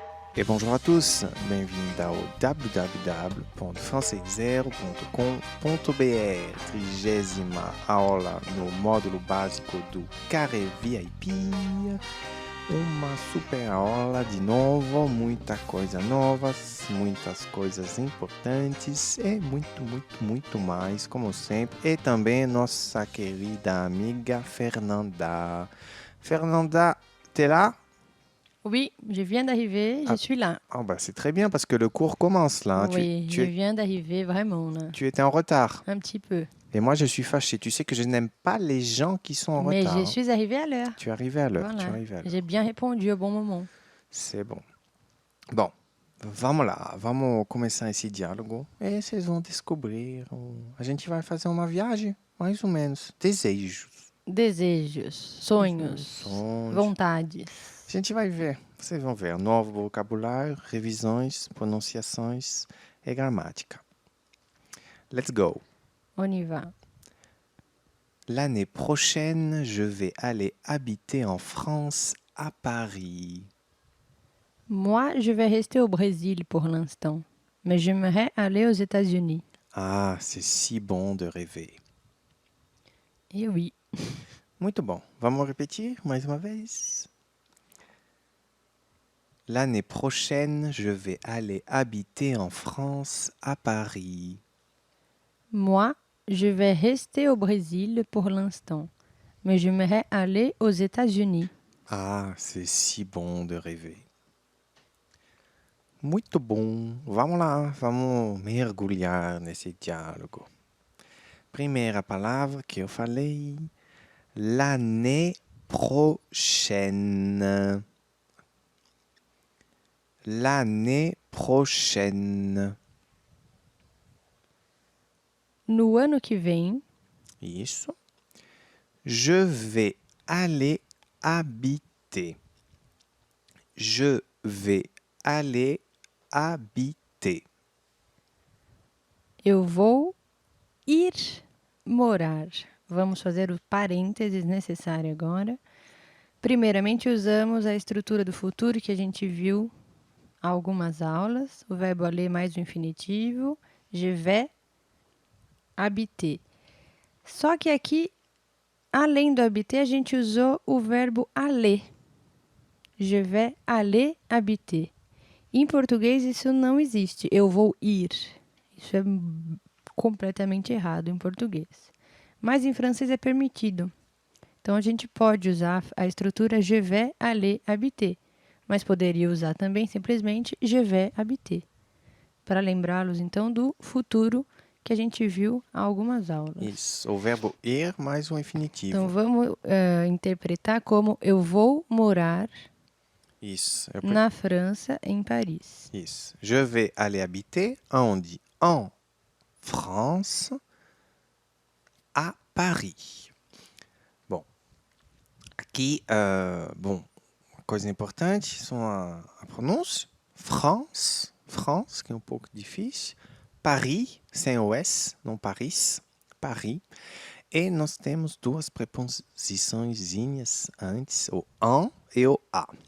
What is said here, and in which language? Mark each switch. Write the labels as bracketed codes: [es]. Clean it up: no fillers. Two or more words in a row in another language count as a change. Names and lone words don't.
[fr] Et bonjour à tous, [pt] bem-vindo ao www.francês0.com.br, 30ª aula no módulo básico do Carré VIP. Uma super aula de novo, muita coisa novas, muitas coisas importantes e muito mais, como sempre. E também nossa querida amiga Fernanda. Fernanda, [fr] t'es là? Oui, je viens d'arriver, je suis là. Ah bah c'est très bien parce que le cours commence là. Oui, je viens d'arriver vraiment là. Tu étais en retard. Un petit peu. Et moi je suis fâché. Tu sais que je n'aime pas les gens qui sont en Mais je retard. suis arrivée à l'heure. Tu es arrivé à l'heure. Tu es Voilà. arrivé à l'heure. J'ai bien répondu au bon moment. C'est bon. [pt] Bom, vamos lá. Vamos começar esse diálogo. E vocês vão descobrir. A gente vai fazer uma viagem, mais ou menos. Desejos. Desejos, sonhos, vontades. A gente vai ver. Vocês vão ver. Novo vocabulário, revisões, pronunciações e gramática. [en] Let's go. [fr] On y va. L'année prochaine, je vais aller habiter en France, à Paris. Moi, je vais rester au Brésil pour l'instant, mais j'aimerais aller aux États-Unis. Ah, c'est si bon de rêver. Eh oui. [pt] Muito bom. Vamos repetir mais uma vez. [fr] L'année prochaine, je vais aller habiter en France, à Paris. Moi, je vais rester au Brésil pour l'instant, mais j'aimerais aller aux États-Unis. Ah, c'est si bon de rêver. [pt] Muito bom. Vamos lá, vamos mergulhar nesse diálogo. Primeira palavra que eu falei, [fr] l'année prochaine. L'année prochaine. [pt] No ano que vem, Isso. [fr] Je vais aller habiter. Je vais aller habiter. [pt] eu vou ir morar. Vamos fazer o parênteses necessário agora. Primeiramente, usamos a estrutura do futuro que a gente viu há algumas aulas. O verbo aller mais o infinitivo. [fr] Je vais habiter. [pt] Só que aqui, além do habiter, a gente usou o verbo aller. [fr] Je vais aller habiter. [pt] Em português, isso não existe. Eu vou ir. Isso é completamente errado em português. Mas em francês é permitido. Então, a gente pode usar a estrutura [fr] je vais aller habiter. [pt] Mas poderia usar também simplesmente [fr] je vais habiter. [pt] Para lembrá-los, então, do futuro que a gente viu há algumas aulas. Isso. O verbo ir mais o infinitivo. Então, vamos interpretar como eu vou morar Isso. na França, em Paris. Isso. [fr] Je vais aller habiter onde? En France, à Paris. [pt] Bom, aqui, uma coisa importante são a pronúncia. France, que é um pouco difícil. Paris, sem o S, não Paris, Paris. E nós temos duas preposiçõezinhas antes, o en e o a.